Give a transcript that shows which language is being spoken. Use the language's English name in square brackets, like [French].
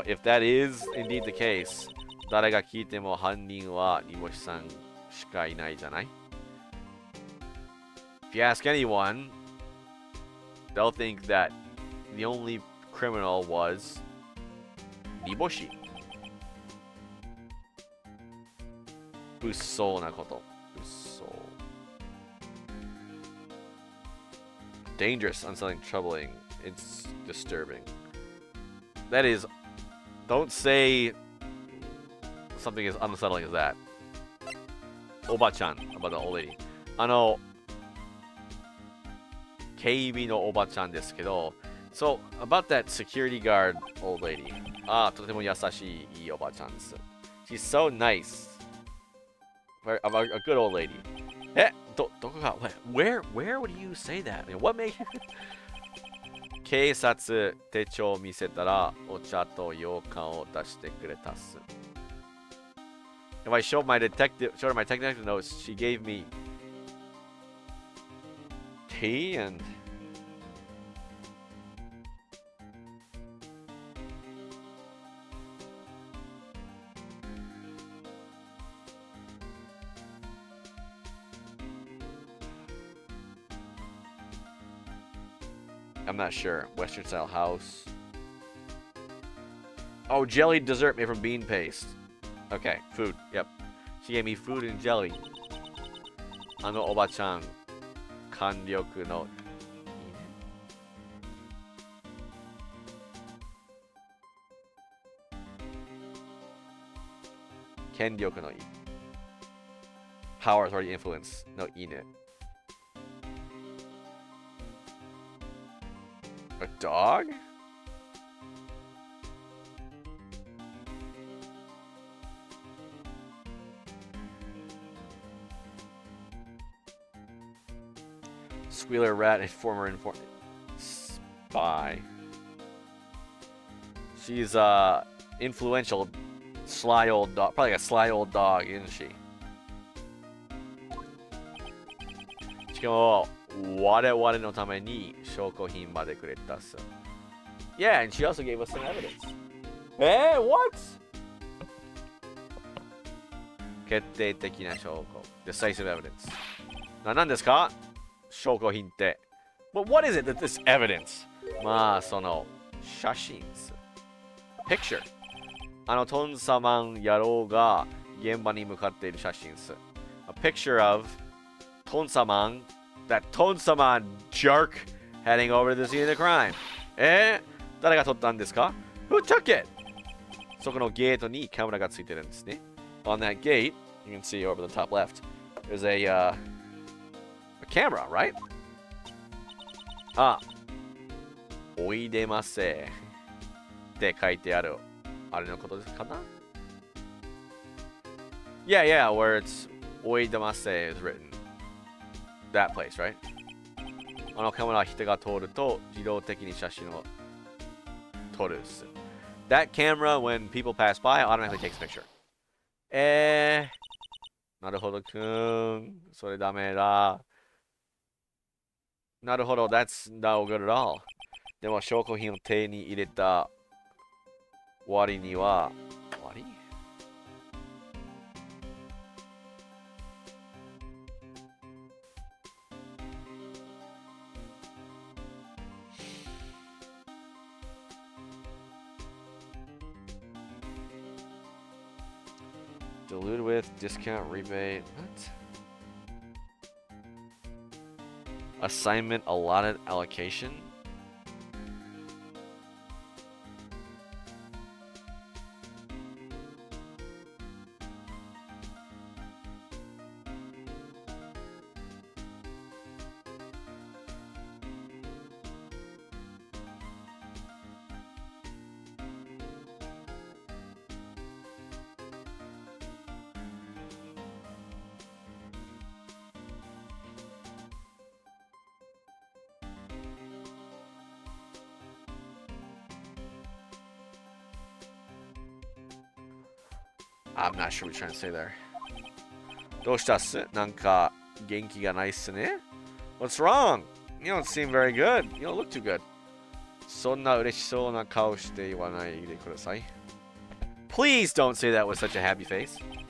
[English] If that is indeed the case, [Japanese] 誰が聞いても犯人は煮干しさんしかいないじゃない? [English] If you ask anyone, they'll think that the only criminal was 煮干し。 [Japanese] 物騒なこと。物騒。 [English] Dangerous, unsettling, troubling. It's disturbing. That is, don't say something as unsettling as that. Oba-chan, about the old lady. [Japanese] 警備のおばちゃんですけど、 [English] So, about that security guard old lady. [Japanese] とても優しいいいおばちゃんです。 [English] She's so nice. A good old lady. [Japanese] どこが [English] where would you say that? I mean, what made [Japanese] 警察手帳を見せたらお茶と羊羹を出してくれたっす。 [English] If I showed her my detective notes, she gave me tea and I'm not sure. Western style house. Oh, jelly dessert made from bean paste. Okay, food. Yep. She gave me food and jelly. [Japanese] おばちゃん、官力のいいね。権力のいい。 [English] Power authority influence [Japanese] のいいね。 [English] A dog? Squealer rat and former spy. She's influential, sly old dog. Probably like a sly old dog, isn't she? [Japanese] しかも我々のために証拠品までくれたっす。 [English] Yeah, and she also gave us some evidence. What? [Japanese] 決定的な証拠。 [English] Decisive evidence. [Japanese] 何ですか証拠品って。 [English] But what is it that this evidence? [Japanese] まあ、その、写真っす。 [English] Picture. [Japanese] トンサマン野郎が現場に向かっている写真っす。 [English] A picture of トンサマンThat Tonsaman jerk heading over to the scene of the crime. [Japanese] 誰が撮ったんですか? [English] Who took it? [Japanese] そこのゲートにカメラがついてるんですね。 [English] On that gate, you can see over the top left, there's a camera, right? Ah. [Japanese] おいでませって書いてある。あれのことですかな? [English] Yeah, yeah, where it's [Japanese] おいでませ [English] is written. That place, right? [Japanese] あのカメラは人が通ると自動的に写真を撮る。 [English] That camera, when people pass by, automatically takes a picture. [Japanese] なるほどくん。それダメだ。なるほど、 [English] that's no good at all. [Japanese] でも証拠品を手に入れた割には、割 [English] Dilute with discount rebate. What? Assignment allotted allocation? I'm not sure what you're trying to say there. [Japanese] どうしたっす? なんか元気がないっすね? [English] What's wrong? You don't seem very good. You don't look too good. [Japanese] そんな嬉しそうな顔して言わないでください. [English] Please don't say that with such a happy face.